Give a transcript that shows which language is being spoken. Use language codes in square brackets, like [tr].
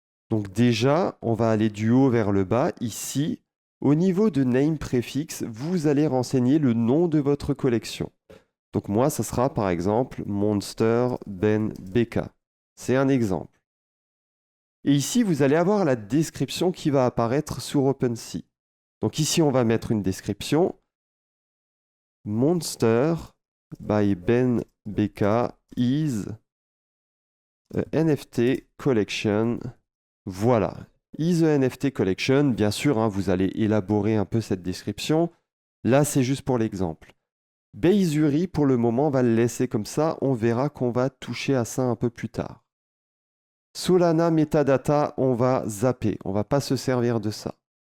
[fr] Donc déjà, on va aller du haut vers le bas. Ici, au niveau de name préfixe, vous allez renseigner le nom de votre collection. Donc moi, ça sera par exemple Monster Ben BK. C'est un exemple. Et ici, vous allez avoir la description qui va apparaître sur OpenSea. Donc ici, on va mettre une description. [en] Monster by Ben BK is a NFT collection. Voilà. Is a NFT collection. [fr] Bien sûr, hein, vous allez élaborer un peu cette description. Là, c'est juste pour l'exemple. Baizuri, pour le moment, on va le laisser comme ça. On verra qu'on va toucher à ça un peu plus tard. Solana Metadata, on va zapper. On ne va pas se servir de ça.